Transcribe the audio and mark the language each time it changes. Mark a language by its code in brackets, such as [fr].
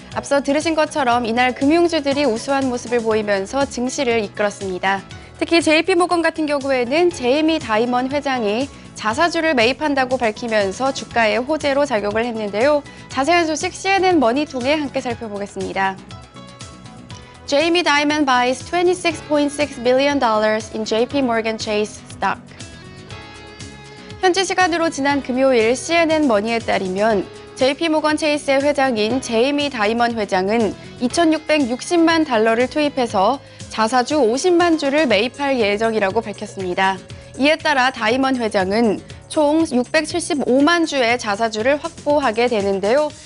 [ko] 앞서 들으신 것처럼 이날 금융주들이 우수한 모습을 보이면서 증시를 이끌었습니다. 특히 JP모건 같은 경우에는 제이미 다이먼 회장이 자사주를 매입한다고 밝히면서 주가의 호재로 작용을 했는데요. 자세한 소식 CNN 머니 통해 함께 살펴보겠습니다. [en] Jamie Dimon buys $26.6 billion in JP Morgan Chase stock. [ko] 현지 시간으로 지난 금요일 CNN 머니에 따르면 JP모건 체이스의 회장인 제이미 다이먼 회장은 2,660만 달러를 투입해서 자사주 50만 주를 매입할 예정이라고 밝혔습니다. 이에 따라 다이먼 회장은 총 675만 주의 자사주를 확보하게 되는데요.